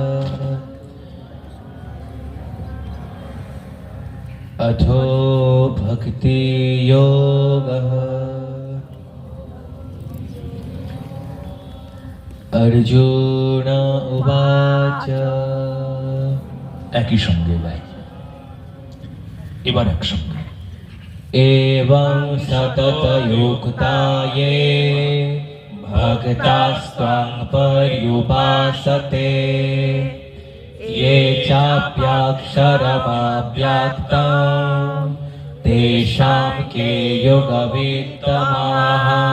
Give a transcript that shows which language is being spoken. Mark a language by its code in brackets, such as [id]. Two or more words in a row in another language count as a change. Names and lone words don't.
[sa] अथो भक्तियोगः। अर्जुन उवाच। [bn] একই সঙ্গে গাই, এবার একসঙ্গে। [sa] एवं सततयुक्ता ये भक्तास्त्वां पर्युपासते, ये चाप्याक्षरमव्यक्तं तेषां के योगवित्तमाः।